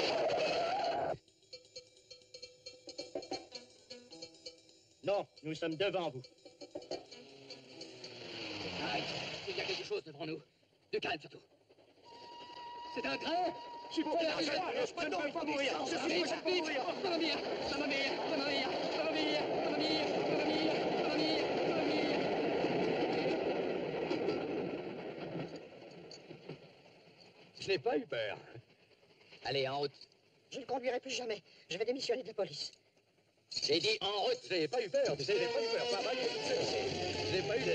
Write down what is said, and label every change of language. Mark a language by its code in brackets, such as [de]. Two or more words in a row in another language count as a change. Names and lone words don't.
[fr] Non, nous sommes devant vous. Arrête! Il y a quelque chose devant nous. De calme, surtout. C'est un train! Je suis pas là, je ne peux pas mourir! Je suis pas mourir! [it] Mamma mia! Mamma mia! Mamma mia! Mamma mia! Mamma mia! Mamma mia! Mamma mia! Mamma mia! [fr] Je n'ai pas eu peur. Allez, en route. Je ne conduirai plus jamais. Je vais démissionner de la police. J'ai dit en route. Je n'ai pas eu peur, tu sais, j'ai pas eu peur. Pas mal, je n'ai pas eu de...